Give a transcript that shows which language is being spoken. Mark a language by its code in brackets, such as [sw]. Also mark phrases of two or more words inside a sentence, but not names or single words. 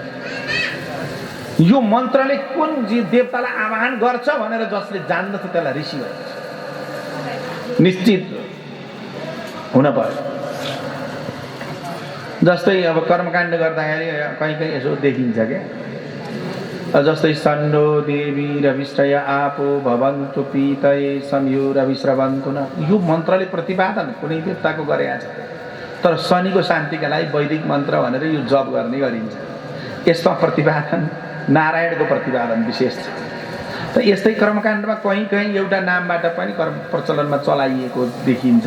[ne] यो मन्त्रले कुन देवतालाई आह्वान गर्छ भनेर जसले जान्दछ त्यसलाई ऋषि भनिन्छ। निश्चित हुन पर्छ। जस्तै अब कर्मकाण्ड गर्दाखेरि कहीँ कहीँ यसो देखिन्छ क्या, जस्तै [sa] सन्डो देवी रविश्रय आपो भवन्तु पीतये संयो रविश्रवन्तु न, [ne] यो मन्त्रले प्रतिपादन कुनै देवताको गरेका छ। तर शनिको शान्तिका लागि वैदिक मन्त्र भनेर यो जप गर्ने गरिन्छ। यसमा प्रतिपादन नारायणको प्रतिपादन विशेष छ। त यस्तै कर्मकाण्डमा कहीँ कहीँ एउटा नामबाट पनि कर्म प्रचलनमा चलाइएको देखिन्छ।